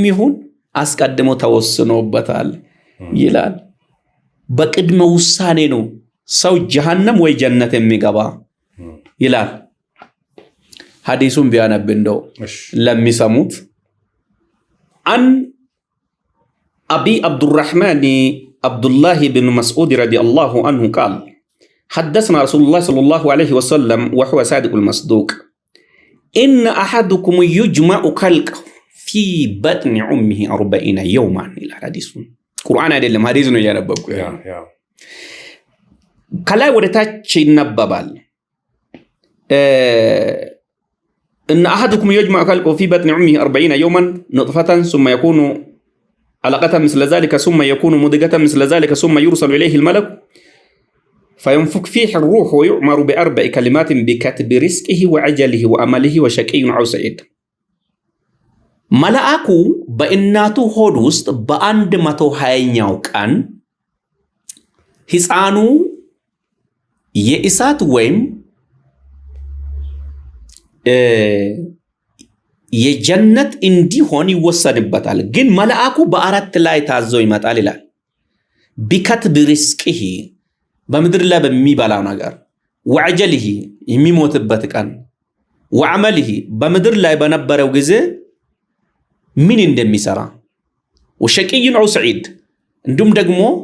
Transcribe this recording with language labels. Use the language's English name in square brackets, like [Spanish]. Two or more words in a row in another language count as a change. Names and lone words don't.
[Amharic] ይሁን አስቀድሞ ተወስኖበታል ይላል። በቅድመ ውሳኔ ነው ሰው ጀሃነም ወይ ጀነት የሚገባ ይላል። ሐዲሱን ቢያነብ እንደው ለሚሰሙት [Arabic] عن أبي عبد الرحمن عبد الله بن مسعود رضي الله عنه [Amharic] ቃል [Arabic] حدثنا رسول الله صلى الله عليه وسلم وهو صادق المصدوق إن أحدكم يجمع خلقه في بطن أمه 40 يوما إلى حديث [Amharic] قرآن አይደለም ሐዲስ ነው ያነበብኩ ከላይ ወደ ታች ይነበባል። [Arabic] إن أحدكم يجمع خلقه في بطن أمه 40 يوما نطفة ثم يكون علقة مثل ذلك ثم يكون مضغة مثل ذلك ثم يرسل إليه الملك فينفخ فيه الروح ويؤمر ب4 كلمات بكتب رزقه وعجله وأمله وشقي أو سعيد [Amharic] መልአኩ በእናቱ ሆድ ውስጥ በ120ኛው ቀን ሕፃኑ የእሳት ወይም የጀነት እንዲሆን ይወሰንበታል። ግን መልአኩ በአራት ላይ ታዞ ይመጣል ይላል። [Arabic] بكتب رزقه [Amharic] በምድር ላይ በሚበላው ነገር፣ ወዐጀልህ የሚሞትበት ቀን፣ ወዐመልህ በምድር ላይ በነበረው ጊዜ ምን እንደሚሰራ፣ [Arabic] وشقي أو سعيد [Amharic] እንዲሁም ደግሞ